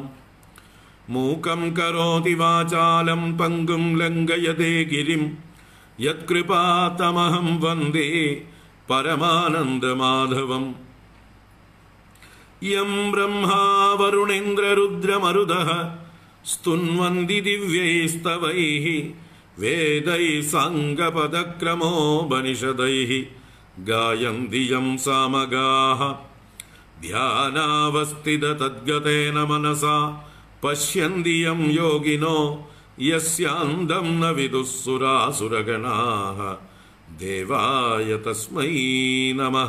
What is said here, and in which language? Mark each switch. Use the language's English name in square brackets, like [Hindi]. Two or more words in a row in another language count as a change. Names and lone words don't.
[Sanskrit] മൂകം കരോതി വാചാലം പങ്കും ലംഘയതേ ഗിരിം യത്കൃപാതമഹം വന്ദേ പരമാനന്ദമാധവം. യം ബ്രഹ്മാ വരുണേന്ദ്രരുദ്രമരുതഃ സ്തുന്വന്തി ദിവ്യൈസ്തവൈഃ വേദൈഃ സാംഗപദക്രമോപനിഷദൈഃ गायन्ति यं सामगाः ध्यानावस्थिततद्गतेन मनसा पश्यन्ति यं योगिनो यस्यान्दं न विदुःसुरासुरगणाः देवाय तस्मै नमः।